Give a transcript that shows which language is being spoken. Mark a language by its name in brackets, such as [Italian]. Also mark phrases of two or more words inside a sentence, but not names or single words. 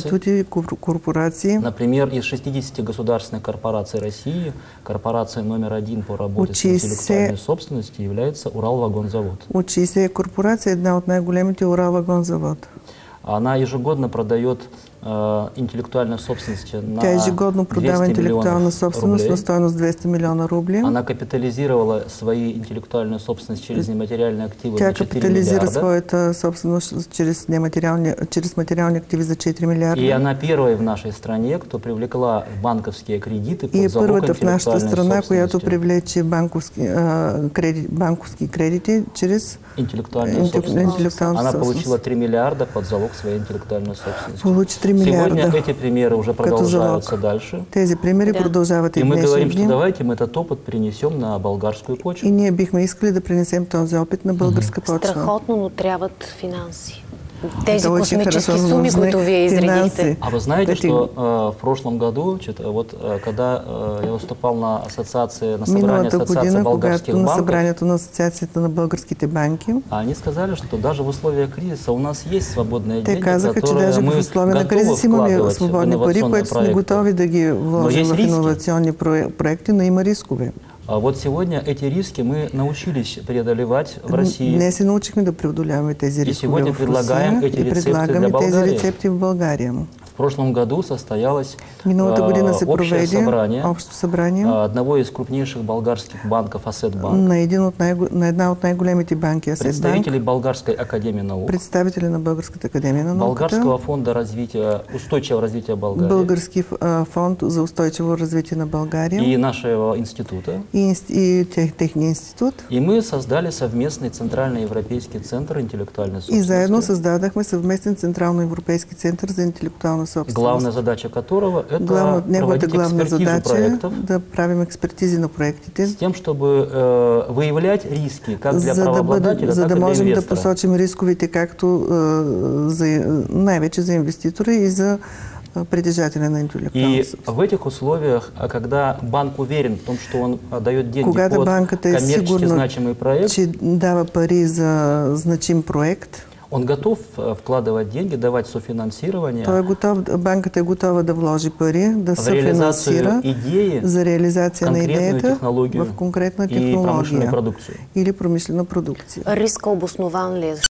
[Bulgarian] институти, корпорации. [Russian] Например, из 60 государственных корпораций России корпорация номер 1 по работе с интеллектуальной собственностью является Уралвагонзавод. [Bulgarian] От 60 корпорации една от най-големите Уралвагонзавод. [Russian] Она ежегодно продает интеллектуальной собственности на [Bulgarian] Тя ежегодно продава [Russian] 200 [Bulgarian] интеллектуална собственост [Russian] рублей. [Bulgarian] на стойност 200 милиона рубли. [Russian] Она капитализировала свои интеллектуальную собственность через нематериальные активы [Bulgarian] Тя [Russian] на 4 [Bulgarian] капитализира [Russian] миллиарда. [Bulgarian] своята собственост чрез материални активи за 4 милиарда. [Russian] И она первая в нашей стране, кто привлекла банковские кредиты [Bulgarian] И [Russian] под залог [Bulgarian] първата в нашата [Russian] интеллектуальной [Bulgarian] страна, която [Russian] собственности. [Bulgarian] привлече банковски кредити чрез [Russian] Интеллектуальная собственность. [Bulgarian] интеллектуална [Russian] Она [Bulgarian] собственост. [Russian] получила 3 миллиарда под залог своей интеллектуальной собственности. [Bulgarian] Получи 3 [Russian] Сегодня [Bulgarian] милиарда. [Russian] эти примеры уже продолжаются дальше. [Bulgarian] Тези примери продължават и [Russian] И мы [Bulgarian] днешни [Russian] говорим, что [Bulgarian] дни. [Russian] давайте мы этот опыт перенесем на болгарскую [Bulgarian] И [Russian] почву. [Bulgarian] ние бихме искали да пренесем този опит на българска почва. Страхотно, но трябват финанси. Тези [Russian] Это очень [Bulgarian] космически [Russian] хорошо [Bulgarian] суми, [Russian] нужны [Bulgarian] които вие изредихте. [Russian] финансы. А вы знаете, Эти- что в прошлом году, когда я выступал на собрании [Bulgarian] Миналата [Russian] Ассоциации [Bulgarian] година, [Russian] болгарских [Bulgarian] когато на [Russian] банков, [Bulgarian] събранието на Асоциацията на българските банки, [Russian] они сказали, что даже в условиях кризиса у нас есть свободные [Bulgarian] те [Russian] деньги, [Bulgarian] казаха, че [Russian] которые [Bulgarian] даже [Russian] мы [Bulgarian] в условия на [Russian] готовы [Bulgarian] кризис имаме [Russian] вкладывать в [Bulgarian] свободни пари, [Russian] инновационные [Bulgarian] които сме [Russian] проекты. [Bulgarian] готови да ги вложим [Russian] есть [Bulgarian] в [Russian] риски. [Bulgarian] иновационни проекти, но има рискове. [Russian] А вот сегодня эти риски мы научились преодолевать в России. [Bulgarian] Днес се научихме да преодоляваме тези рискове [Russian] сегодня [Bulgarian] в [Russian] предлагаем [Bulgarian] Русия [Russian] эти [Bulgarian] и [Russian] рецепты [Bulgarian] предлагаме [Russian] для [Bulgarian] тези [Russian] България. [Bulgarian] рецепти в България. [Russian] В прошлом году состоялось [Bulgarian] Миналата година се [Russian] общее [Bulgarian] проведе [Russian] собрание [Bulgarian] общо събрание [Russian] одного из крупнейших болгарских банков Асетбанк, [Bulgarian] на една от най-големите банки Асетбанк, [Russian] представителей Болгарской академии наук, [Bulgarian] представители на Българската академия на науката, [Russian] Болгарского фонда устойчивого развития Болгарии [Bulgarian] Български фонд за устойчиво развитие на България [Russian] и нашего института. [Bulgarian] и техния институт. [Russian] И мы создали совместный Центральноевропейский центр интеллектуальной [Bulgarian] И [Russian] собственности. [Bulgarian] заедно създадахме съвместен Централно-европейски център за интелектуална собственост. [Russian] Главная задача которого – это [Bulgarian] Неговата [Russian] проводить [Bulgarian] главна [Russian] экспертизу [Bulgarian] задача е [Russian] проектов [Bulgarian] да правим експертизи на проектите, [Russian] с тем, чтобы выявлять риски как для правообладателя, [Bulgarian] за [Russian] так [Bulgarian] да [Russian] и для [Bulgarian] можем да [Russian] инвестора. [Bulgarian] посочим рисковите както най-вече за инвеститора и за притежателя на интелектуална [Russian] И [Bulgarian] собственост. [Russian] в этих условиях, когда банк уверен в том, что он дает деньги [Bulgarian] Когато [Russian] под [Bulgarian] банката е [Russian] коммерчески [Bulgarian] сигурна, [Russian] значимый проект, [Bulgarian] че дава пари за значим проект, [Russian] он готов вкладывать деньги, давать софинансирование [Bulgarian] банката е готова да вложи пари, да [Russian] в реализацию [Bulgarian] съфинансира [Russian] идеи, [Bulgarian] за реализация на [Russian] конкретную [Bulgarian] идеята [Russian] технологию [Bulgarian] в конкретна [Russian] и промышленную [Bulgarian] технология [Russian] продукцию. [Bulgarian] или промишлена продукция. Риска обоснован ли е?